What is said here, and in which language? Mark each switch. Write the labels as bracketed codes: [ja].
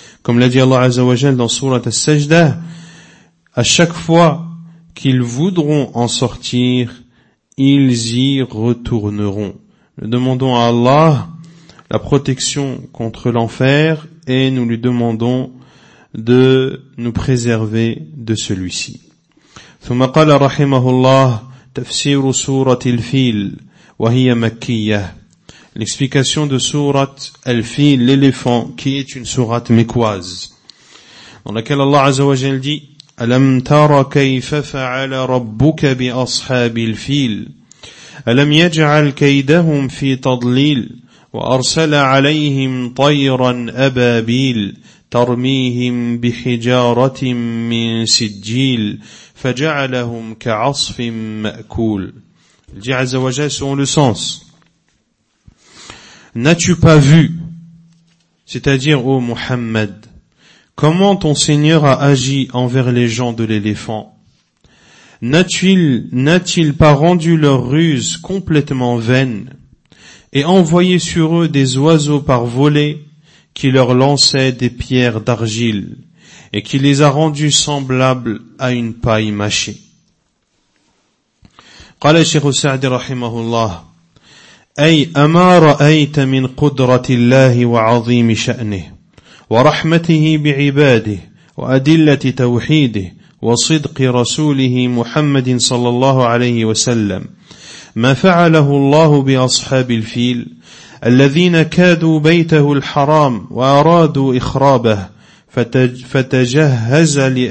[fr] Comme l'a dit Allah Azza wa Jal dans Surat al-Sajda, à chaque fois qu'ils voudront en sortir, ils y retourneront. Nous demandons à Allah la protection contre l'enfer et nous lui demandons de nous préserver de celui-ci. [ar] ثم قال رحمه الله تفسير سورة الفيل وهي مكية. [fr] L'explication de Surat al-Fil, l'éléphant, qui est une surat mécoise, dans laquelle Allah Azza wa Jal dit [ar] ألم تر كيف فعل ربك بأصحاب الفيل ألم يجعل كيدهم في تضليل وأرسل عليهم طيرا أبابيل ترميهم بحجارة من سجيل فجعلهم كعصف مأكول. [fr] الجعل عز وجل selon le sens. N'as-tu pas vu, c'est-à-dire ô Muhammad, comment ton Seigneur a agi envers les gens de l'éléphant? N'a-t-il pas rendu leur ruse complètement vaine et envoyé sur eux des oiseaux par volée qui leur lançaient des pierres d'argile et qui les a rendus semblables à une paille mâchée? [ar] قال الشيخ سعد رحمه الله أي أما رأيت من قدرة الله وعظيم شأنه ورحمته بعباده وأدلة توحيده وصدق رسوله محمد صلى الله عليه وسلم ما فعله الله بأصحاب الفيل الذين كادوا بيته الحرام وأرادوا إخرابه فتجهزوا